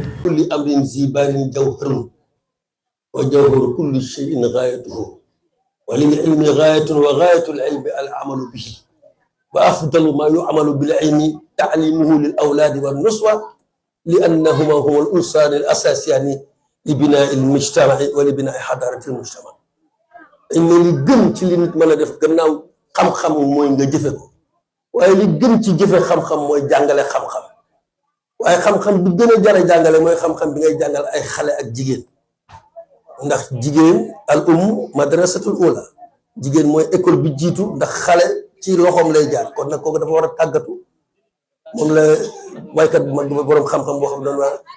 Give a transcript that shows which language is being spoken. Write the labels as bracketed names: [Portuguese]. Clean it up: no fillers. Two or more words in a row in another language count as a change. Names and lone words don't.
[Arabic] كل أمر زبان جوهر وجوهر كل شيء غايته وللعلم غاية وغاية العلم العمل به وأفضل ما يعمل بالعلم تعليمه للأولاد والنسوة لأنهما هما الأنصار الأساسيان لبناء المجتمع ولبناء حضارة المجتمع إن [Wolof] li gën ci li nit mën a def gannaaw xam-xam mooy nga jëfe ko waaye li gën ci jëfe xam-xam mooy jàngale xam-xam waaye xam-xam bi gën a jara jàngale mooy xam-xam bi ngay jàngal ay xale ak jigéen ndax jigéen [Arabic] المدرسة الأولى [Wolof] jigéen mooy école bi jiitu ndax xale ci loxoom lay jaar kon nag kooku dafa war a tàggatu moom la waykat bu mag borom xam-xam boo xam doon waa